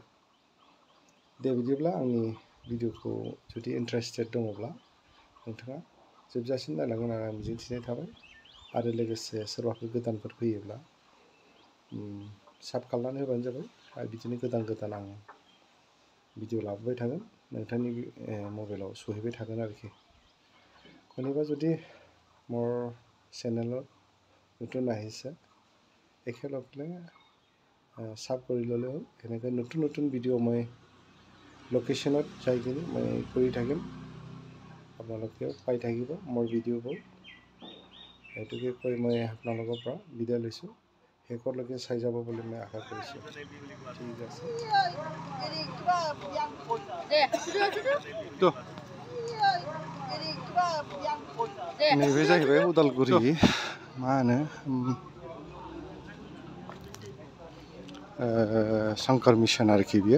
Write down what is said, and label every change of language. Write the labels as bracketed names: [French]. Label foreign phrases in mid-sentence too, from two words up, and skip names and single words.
[Bodo] दे बिदिब्ला आंनि भिडिअखौ जुदि इन्टारेस्टेड दङब्ला नोंथाङा जोबजासिम नायलांगोन होननानै आं मिजिंथिनाय थाबाय। आरो लोगोसे सोरबाफोर गोदानफोर फैयोब्ला साब खालामनानै होबानो जाबाय। आरो बिदिनो गोदान गोदान आं भिडिअ लाबोबाय थागोन, नोंथांनि मबाइलाव सहैबाय थागोन आरोखि। [Assamese] কোনোবা যদি মোৰ চেনেলত নতুন আহিছে একেলগে সাব কৰি ল'লে হ'ল। এনেকৈ নতুন নতুন ভিডিঅ' মই লোকেশ্যনত যাই কিনে মই কৰি থাকিম, আপোনালোকেও পাই থাকিব মোৰ ভিডিঅ'বোৰ। এইটোকে কৈ মই আপোনালোকৰ পৰা বিদায় লৈছোঁ। শেষলৈকে চাই যাব বুলি মই আশা কৰিছোঁ। ঠিক আছে। [Bodo] नैबे जाहैबाय उदालगुरि मा होनो शंकर मिशन आरोखि बियो।